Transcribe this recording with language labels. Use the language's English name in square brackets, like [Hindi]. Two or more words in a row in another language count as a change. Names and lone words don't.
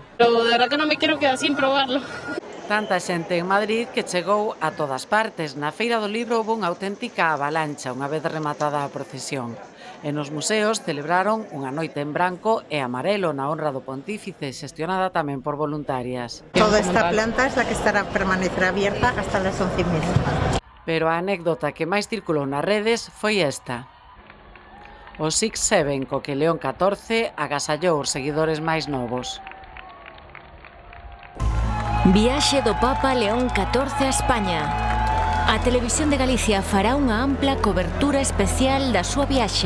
[Galician] Pero de verdad que non me quero quedar sin probarlo. Tanta xente en Madrid que chegou a todas partes. Na Feira do Libro houve unha auténtica avalancha unha vez rematada a procesión. E nos museos celebraron unha noite en branco e amarelo na honra do pontífice, xestionada tamén por voluntarias. [Spanish] Toda esta planta es la que permanecerá abierta hasta las 11:30. [Galician] Pero a anécdota que máis circulou nas redes foi esta. O 6-7 co que León XIV agasallou os seguidores máis novos. Viaxe do Papa León XIV a España. A Televisión de Galicia fará unha ampla cobertura especial da súa viaxe.